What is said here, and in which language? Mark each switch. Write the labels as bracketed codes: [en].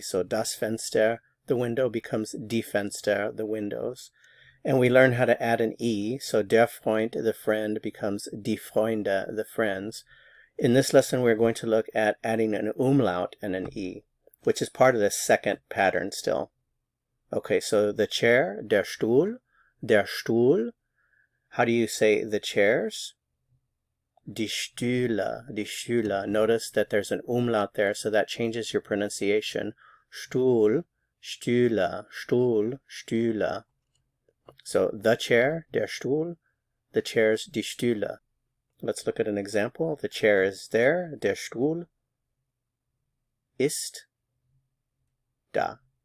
[en] So [de] das Fenster, [en] the window, becomes [de] die Fenster, [en] the windows. And we learned how to add an E. So [de] der Freund, [en] the friend, becomes [de] die Freunde, [en] the friends. In this lesson, we're going to look at adding an umlaut and an E, which is part of the second pattern still. Okay, so the chair, [de] der Stuhl, der Stuhl. [en] How do you say the chairs? [de] Die Stühle, die Stühle. [en] Notice that there's an umlaut there, so that changes your pronunciation. [de] Stuhl, Stühle, Stuhl, Stühle. [en] So the chair, [de] der Stuhl, [en] the chairs, [de] die Stühle. [en] Let's look at an example. The chair is there, [de] der Stuhl ist da.